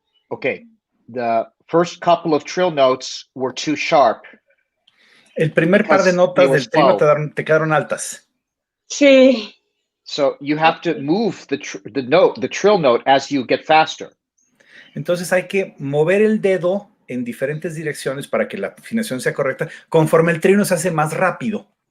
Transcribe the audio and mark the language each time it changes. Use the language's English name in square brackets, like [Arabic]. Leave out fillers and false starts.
[English] Okay, the first couple of trill notes were too sharp. [Spanish] El primer par de notas del trino te quedaron altas. Sí. [English] So you have to move the trill note as you get faster. [Spanish] Entonces hay que mover el dedo en diferentes direcciones para que la afinación sea correcta, conforme el trino se hace más rápido.